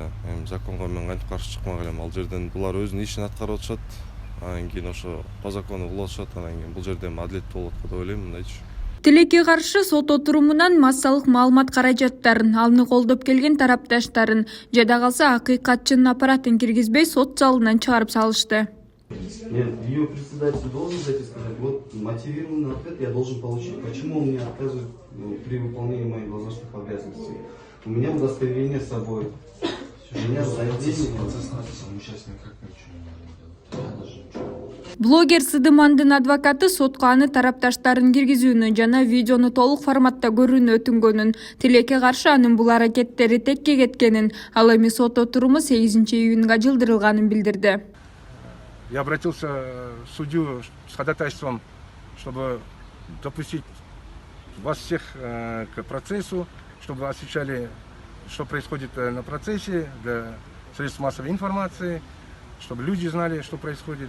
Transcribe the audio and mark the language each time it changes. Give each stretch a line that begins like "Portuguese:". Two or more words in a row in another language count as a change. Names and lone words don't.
Kyrgyz: Законго мен кантип каршы чыкмак элем. Ал жерден булар өзүнүн ишин аткарып атышат. Анан кийин ошо
Russian: по закону
Kyrgyz: кылып атышат. Анан кийин бул жерде адилеттүү болот деп ойлойм, мындайчы. Тилекке каршы сот отурумунан массалык маалымат каражаттарын, алны колдоп келген тарапташтарын, жада калса акыйкатчынын аппаратын киргизбей сот залынан чыгарып салышты.
Russian: Ее председатель должен зайти и сказать, вот мотивированный ответ я должен получить. Почему он мне отказывает при выполнении моих должностных обязанностей? У меня удостоверение с собой. У меня заявление.
Kyrgyz: Блогер Сыдымандын адвокаты сотко аны тарапташтарын киргизүүнү жана видеону толук форматта көрүүнү өтүнгөнүн, тилекке каршы анын бул аракеттери текке кеткенин, ал эми сот отуруму 8-июнга жылдырылганын билдирди.
Russian: Я обратился в судью с ходатайством, чтобы допустить вас всех к процессу, чтобы вы освещали, что происходит на процессе для средств массовой информации, чтобы люди знали, что происходит.